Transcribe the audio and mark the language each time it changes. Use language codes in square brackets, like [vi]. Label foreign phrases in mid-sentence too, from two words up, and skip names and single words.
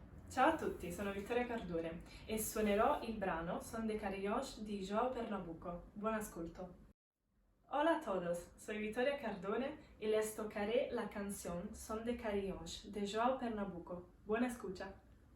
[it] Ciao a tutti, sono Vittoria Cardone e suonerò il brano Son de carrilhões di João Pernambuco. Buon ascolto. [es] Hola a todos, soy Vittoria Cardone y les tocaré la canción Son de carrilhões de João Pernambuco. Buena escucha.